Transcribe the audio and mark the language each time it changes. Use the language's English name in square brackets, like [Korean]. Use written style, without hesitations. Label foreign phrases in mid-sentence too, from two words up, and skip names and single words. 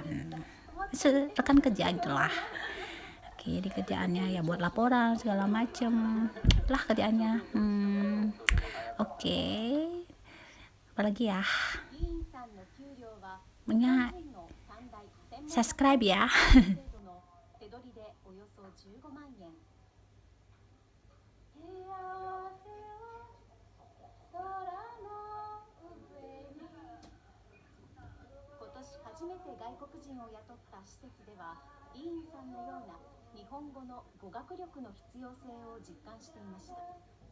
[Indonesian] Rekan kerja gitulah. Oke, di kerjaannya ya buat laporan segala macem lah kerjaannya. Oke. Apalagi ya? Punya subscribe ya. [Japanese] 手取りでおよそ15万円。今年初めて外国人を雇った施設では、イーンさんのような日本語の語学力の必要性を実感していました。